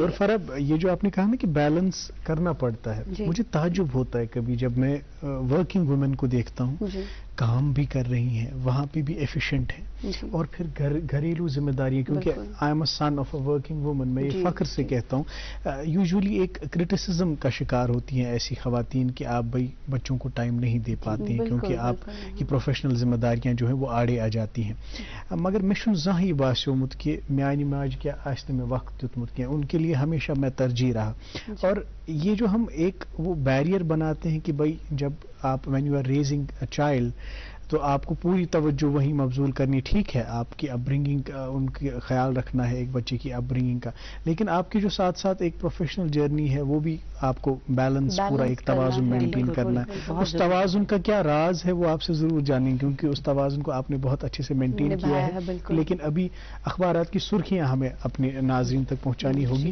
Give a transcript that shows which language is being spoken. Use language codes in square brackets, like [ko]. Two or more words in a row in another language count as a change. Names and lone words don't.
[ur] اور فرب یہ جو آپ نے کہا نا کہ بیلنس کرنا پڑتا ہے مجھے تعجب ہوتا ہے کبھی جب میں [en] working women [ur] کو دیکھتا ہوں کام بھی کر رہی ہیں وہاں پہ بھی ایفیشینٹ ہیں اور پھر گھریلو ذمہ داری کیونکہ [en] I am a son of a working woman [ur] میں یہ فخر سے کہتا ہوں یوزولی ایک کرٹیسزم کا شکار ہوتی ہیں ایسی خواتین کہ آپ بھائی بچوں کو ٹائم نہیں دے پاتے ہیں کیونکہ آپ کی پروفیشنل ذمہ داریاں جو ہیں وہ آڑے آ جاتی ہیں. [ks] مگر مے چھُنہٕ زانٛہہ یہِ باسیومُت کہ میانہِ ماجہِ کیٛاہ آسہِ نہٕ مےٚ وقت دیُتمُت کینٛہہ [ur] ان کے لیے ہمیشہ میں ترجیح رہا. اور یہ جو ہم ایک وہ بیریئر بناتے ہیں کہ بھائی جب آپ [en] when you are raising a child [ur] تو آپ کو پوری توجہ وہیں مبذول کرنی ٹھیک ہے آپ کی اپ برنگنگ کا ان کا خیال رکھنا ہے ایک بچے کی اپ برنگنگ کا لیکن آپ کی جو ساتھ ساتھ ایک [en] professional journey [ur] ہے وہ بھی آپ کو بیلنس پورا ایک توازن مینٹین کرنا ہے. اس توازن کا کیا راز ہے وہ آپ سے ضرور جانیں کیونکہ اس توازن کو آپ نے بہت اچھے سے مینٹین کیا ہے لیکن ابھی اخبارات کی سرخیاں ہمیں اپنے ناظرین تک پہنچانی ہوگی.